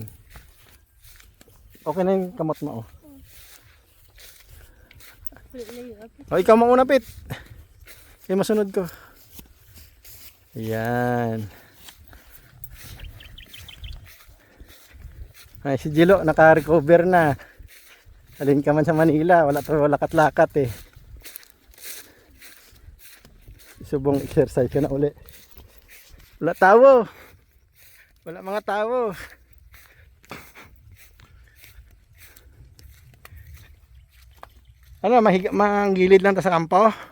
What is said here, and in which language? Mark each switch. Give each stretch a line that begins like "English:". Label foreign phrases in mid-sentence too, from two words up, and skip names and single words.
Filipino: Okay na yung kamot mo, oh. Oh, ikaw mauna, Pit.
Hiligaynon: Kaya masunod ko. Ayan.
Filipino: Ay, si Jilo naka-recover na.
Hiligaynon: Alin ka man sa Manila, wala to lakat-lakat eh. Subong exercise ka na uli. Wala tao. Wala mga tao. Ano, manggilid lang ta sa kampo?